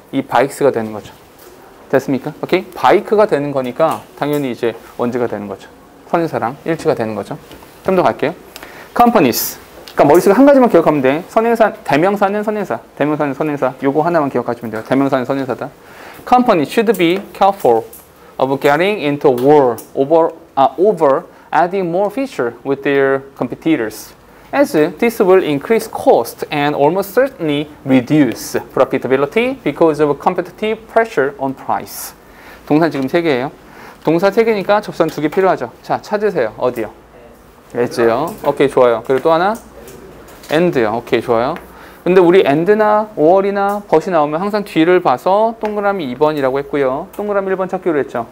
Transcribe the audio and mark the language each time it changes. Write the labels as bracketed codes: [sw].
[ko] 이 bikes가 되는 거죠. 됐습니까? 오케이? 바이크가 되는 거니까 당연히 이제 원즈가 되는 거죠. 선행사랑 일치가 되는 거죠. 좀 더 갈게요. Companies. 그러니까 머릿속에 한 가지만 기억하면 돼. 선행사, 대명사는 선행사. 대명사는 선행사. 요거 하나만 기억하시면 돼요. 대명사는 선행사다. [en] Company should be careful of getting into a war over adding more feature with their competitors, as this will increase cost and almost certainly reduce profitability because of competitive pressure on price. [ko] 동사 지금 3개예요. 동사 3개니까 접선 2개 필요하죠. 자, 찾으세요. 어디요? as요. 오케이, 좋아요. 그리고 또 하나? and요. 오케이, 좋아요. 근데 우리 and나 or이나 but이 나오면 항상 뒤를 봐서 동그라미 2번이라고 했고요. 동그라미 1번 찾기로 했죠.